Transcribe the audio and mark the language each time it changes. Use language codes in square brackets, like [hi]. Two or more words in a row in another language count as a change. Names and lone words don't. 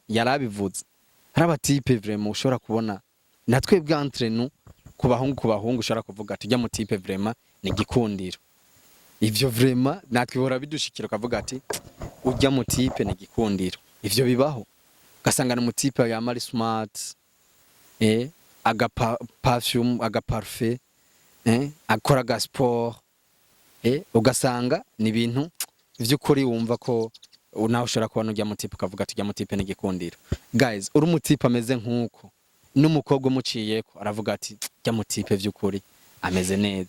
[rn] Yarabivuze hari abatipe vraiment ushobora kubona natwe [fr] bwantre nous [rn] ku bahungu ushobora kuvuga tujya mu tipe vraiment ni gikundiro. Ivyo vraiment natwe bora bidushikira ukavuga ati ujya mu tipe ni gikundiro. Ivyo bibaho ugasanga mu tipe ya mari smart, aga perfume, aga parfait, akora ga sport, ugasanga ni ibintu vy'ukuri wumva ko nawe ushobora kubona ujya mu tipe ukavuga tujya mu tipe ni gikundiro. Guys, uri mu tipe ameze nkuko n'umukobwa umuciyeko aravuga ati jya mu tipe vy'ukuri ameze neza.